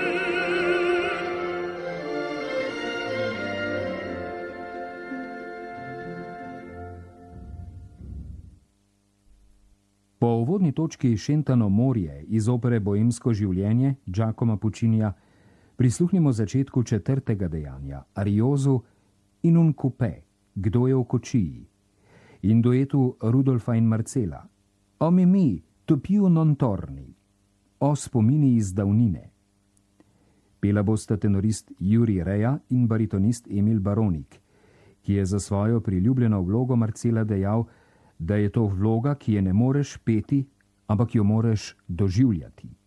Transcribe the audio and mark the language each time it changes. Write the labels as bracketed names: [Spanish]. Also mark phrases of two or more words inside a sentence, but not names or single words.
[Slovenian] Po uvodni točki Šentano morje iz opere Boemsko življenje Giacomo Puccinija prisluhnimo začetku četrtega dejanja, Ariosu in un coupé, Kdo je v kočiji, in duetu Rudolfa in Marcela, O Mimì, tu più non torni, O spomini iz davnine. Pela bosta tenorist Jurij Reja in baritonist Emil Baronik, ki je za svojo priljubljeno vlogo Marcela dejal, da je to vloga, ki je ne moreš peti, ampak jo moreš doživljati.